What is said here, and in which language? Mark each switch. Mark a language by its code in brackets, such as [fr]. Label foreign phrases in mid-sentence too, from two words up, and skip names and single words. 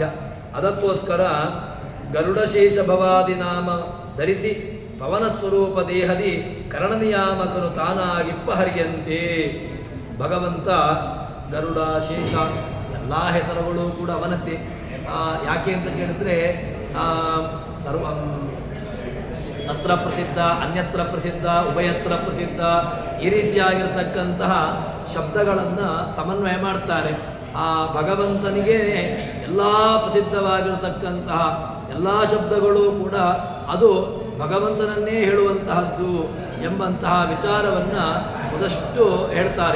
[kn] ಅದಕ್ಕೋಸ್ಕರ ಗರುಡಶೇಷ ಭವಾದಿ ನಾಮ ಧರಿಸಿ ಪವನ ಸ್ವರೂಪ ದೇಹದಿ ಕರ್ಣನಿಯಾಮಕನು ತಾನಾಗಿಪ್ಪ ಹರಿಯಂತೆ. ಭಗವಂತ ಗರುಡ, ಶೇಷ ಎಲ್ಲ ಹೆಸರುಗಳು ಕೂಡ ಅವನದ್ದೇ. ಯಾಕೆ ಅಂತ ಕೇಳಿದ್ರೆ [sa] ಸರ್ವ ತತ್ರ ಪ್ರಸಿದ್ಧ, ಅನ್ಯತ್ರ ಪ್ರಸಿದ್ಧ, ಉಭಯತ್ರ ಪ್ರಸಿದ್ಧ [kn] ಈ ರೀತಿಯಾಗಿರ್ತಕ್ಕಂತಹ ಶಬ್ದಗಳನ್ನು ಸಮನ್ವಯ ಮಾಡ್ತಾರೆ. ಆ ಭಗವಂತನಿಗೆ ಎಲ್ಲ ಪ್ರಸಿದ್ಧವಾಗಿರತಕ್ಕಂತಹ ಎಲ್ಲ ಶಬ್ದಗಳು ಕೂಡ ಅದು ಭಗವಂತನನ್ನೇ ಹೇಳುವಂತಹದ್ದು ಎಂಬಂತಹ ವಿಚಾರವನ್ನು ಮೊದಷ್ಟು ಹೇಳ್ತಾರೆ.